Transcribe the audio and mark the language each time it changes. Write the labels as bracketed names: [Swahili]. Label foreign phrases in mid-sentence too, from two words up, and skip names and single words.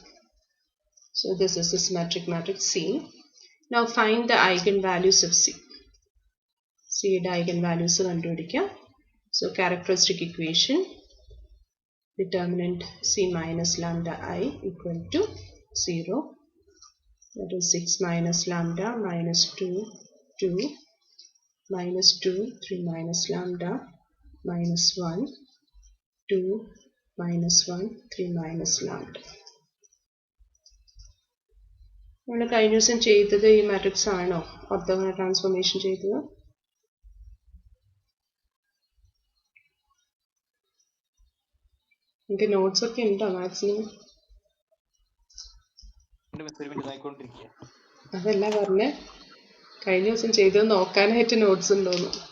[English] So this is the symmetric matrix C. Now find the eigenvalues of C. C the eigenvalues കണ്ടുപിടിക്കാം. So characteristic equation, determinant C minus lambda I equal to 0. That is 6 minus lambda minus 2, 2, minus 2, 3 minus lambda minus 1, 2, minus 1, 3 minus lambda. [Malayalam] നമ്മൾ കഴിഞ്ഞ ദിവസം ചെയ്തത് ഈ മാട്രിക്സ് ആണോ [English] orthogonal transformation [Malayalam] ചെയ്തത്? എനിക്ക് നോട്ട്സ് ഒക്കെ ഉണ്ടോ മാക്സിമം? അതല്ല പറഞ്ഞേ, കഴിഞ്ഞ ദിവസം ചെയ്തത് നോക്കാനായിട്ട് നോട്ട്സ് ഉണ്ടോന്ന്.